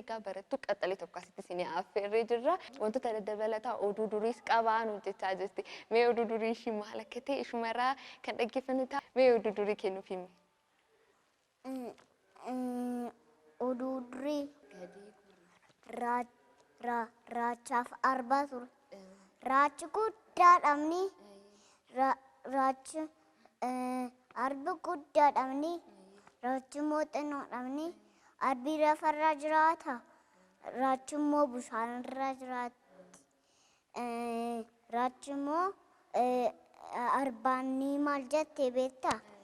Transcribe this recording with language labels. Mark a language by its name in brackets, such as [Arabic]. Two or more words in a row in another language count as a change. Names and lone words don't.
[Oromo] Egaa, barattuu qaxalee tokko asitti isin affeerree jirra. Wantoota daddabalataa oduu duriis qabaa nu jechaa jirti. Mee oduu durii ishii maal akka ta'e ishumarraa kan dhaggeeffannu ta'a. Mee oduu durii kennuuf himi. Mm, mm, oduu durii. Ra-, ra-, raachaaf arbaa ture. Raachi guddaa dhabni. Ra-, raachi, eh, arbi guddaa dhabni. Raachi immoo xinnoo dhabni. Arbi lafarra jiraata. Raachi immoo bishaanirra jiraatti. Eh, raachi immoo, eh, arbaan ni maal jette beektaa?